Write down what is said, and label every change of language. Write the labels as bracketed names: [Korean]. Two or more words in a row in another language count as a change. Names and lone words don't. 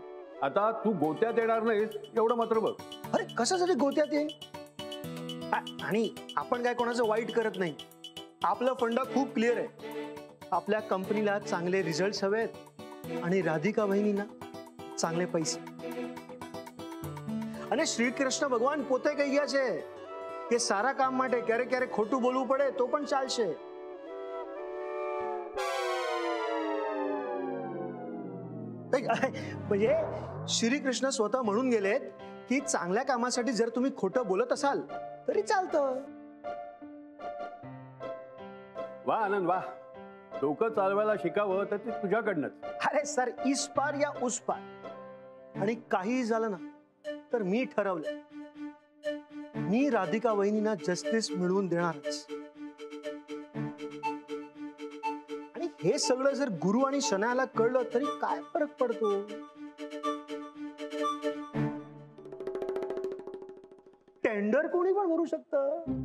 [Marathi] आता तू गोत्यात येणार नाहीस एवढं मात्र बघ. अरे कशासाठी गोत्यात ये? आणि आपण काय कोणाचं वाईट करत नाही. आपलं फंडा खूप क्लिअर आहे. आपल्या कंपनीला चांगले रिझल्ट्स हवेत आणि राधिका बहिणींना चांगले पैसे. [Gujarati] અને શ્રી કૃષ્ણ ભગવાન પોતે કહી ગયા છે કે સારા કામ માટે ક્યારેક ક્યારેક ખોટું બોલવું પડે તો પણ ચાલશે. [Marathi] म्हणजे श्रीकृष्ण स्वतः म्हणून गेलेत की चांगल्या कामासाठी जर तुम्ही खोटं बोलत असाल तरी चालतं. वा आनंद वा, डोकं चालवायला शिकावं तर ते तुझ्याकडनंच. अरे सर [Hindi] इस पार या उस पार, [Marathi] आणि काही झालं ना तर मी ठरवलं मी राधिका वहिनींना जस्टिस मिळवून देणारच. आणि हे सगळं जर गुरु आणि शनायाला कळलं तरी काय फरक पडतो. टेंडर कोणी पण भरू शकतं.